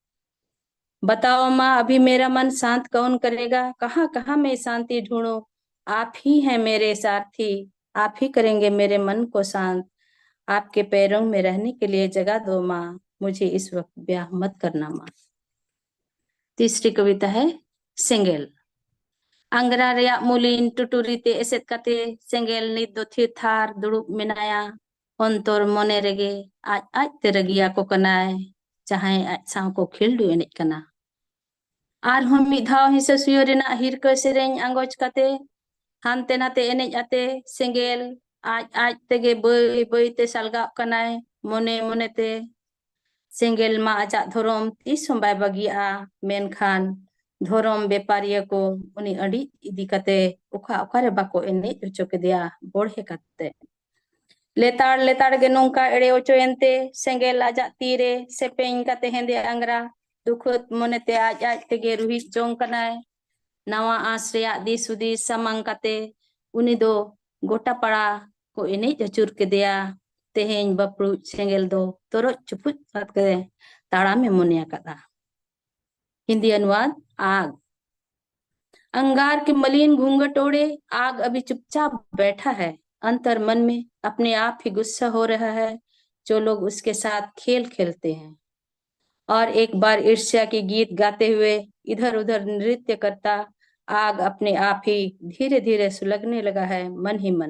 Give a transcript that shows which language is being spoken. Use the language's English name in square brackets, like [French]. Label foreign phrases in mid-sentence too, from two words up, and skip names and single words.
[Hindi] बताओ माँ अभी मेरा मन शांत कौन करेगा, कहाँ कहाँ मैं शांति ढूंढूं, आप ही हैं मेरे सारथी, आप ही करेंगे मेरे मन को शांत, आपके पैरों में रहने के लिए जगह दो माँ, मुझे इस वक्त ब्याह मत करना माँ। तीसरी कविता है [Santali] सेंगेल। अंगरा रेया मुलिन टुटुरीते एसेत काते सेंगेल नित दो थिर थार दुड़ुब मेनाया, अंतर मने रेगे आज आज ते रगिया को कनाय, चाहे आज साव को खिलडू एनेज कना। आर हम मिद धाव हिस्सा सुयो रेना हिरका सेरेंग आंगोज काते, हानते नाते एनेज आते सेंगेल आज आज तेगे बय बय ते सालगा कनाय, मने मने ते सेंगेल मा आजा धोरम तीस हम बाय बगिया, मेनखान धोरम बेपारिया को उनी अड़ी इदी काते उखा उखारे बाको एनेज ओचो केदिया बोढ़े काते। लेताड़ लेताड़ गे नोंका एड़े ओचो एनते सेंगेल आजा तीरे सेपेंग काते हेंदे अंगरा, दुखत मनेते आज आज तेगे रुहित जोंग कनाय, नवा आस रेया दिस हुदिस सामांग काते उनी दो गोटा पड़ा को एनेज अचुर केदिया, तेहें बपरू सेंगेल दो तोरो चुपुच साथ करे ताड़ा में मुनिया कदा। [Hindi] हिंदी अनुवाद। आग। अंगार के मलिन घूंघट ओढ़े आग अभी चुपचाप बैठा है, अंतर मन में अपने आप ही गुस्सा हो रहा है, जो लोग उसके साथ खेल खेलते हैं, और एक बार ईर्ष्या की गीत गाते हुए इधर उधर नृत्य करता आग अपने आप ही धीरे धीरे सुलगने लगा है मन ही मन।